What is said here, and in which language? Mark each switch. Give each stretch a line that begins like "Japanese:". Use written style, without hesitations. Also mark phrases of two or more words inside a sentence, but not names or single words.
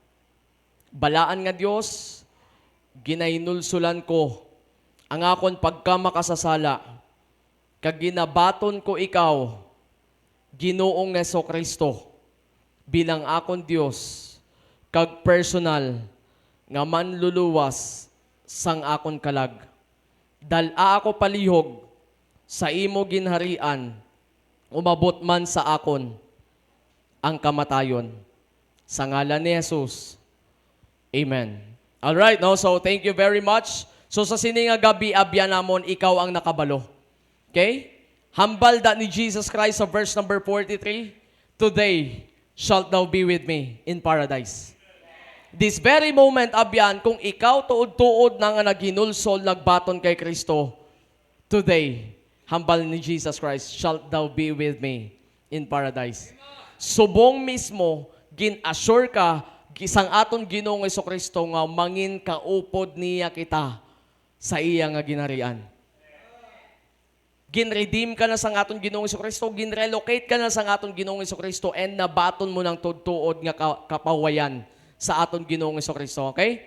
Hiligaynon: Balaan nga Dios, ginainulsulan ko ang akon pagkamakasasala, kag ginabaton ko ikaw, Ginoong Jesucristo, bilang akon Dios, kag personal nga manluluwas sang akon kalag. Dala ako palihog sa imo ginharian, umabot man sa akon ang kamatayon. Sa ngalan ni Jesus. Amen.
English: All right,
Hiligaynon: no?
English: So thank you very much.
Hiligaynon: So sa sini nga gabi abyan namon ikaw ang nakabalo. Okay? Hambal da ni Jesus Christ sa
English: verse number 43. Today shalt thou be with me in paradise. This very moment
Hiligaynon: abyan kung ikaw tuod-tuod na nga naghinulsol nagbaton kay Kristo.
English: Today,
Hiligaynon: hambal ni
English: Jesus Christ, shalt thou be with me in paradise.
Hiligaynon: Subong mismo gin-assure ka isang aton Ginoong Jesucristo nga mangin kaupod niya kita sa iya nga ginharian. Gin-redeem ka na sa aton Ginoong Jesucristo, gin-relocate ka na sa aton Ginoong Jesucristo, and nabaton mo ng tuod-tuod nga kapawayan sa aton Ginoong Jesucristo, okay?